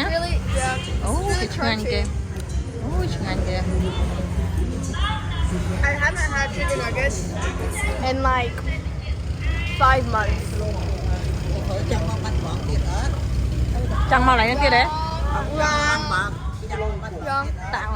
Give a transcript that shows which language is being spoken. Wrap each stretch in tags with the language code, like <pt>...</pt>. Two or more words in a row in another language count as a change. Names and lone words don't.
<en>Really? Yeah.</en> <km>អូឆ្ងាញ់គេឆ្ងាញ់គេ</km> <en>I haven't had chicken nuggets in like 5 months.</en> <km>ចង់មកឡើងទៀតទេ</km> <en>Yeah. tạo</en>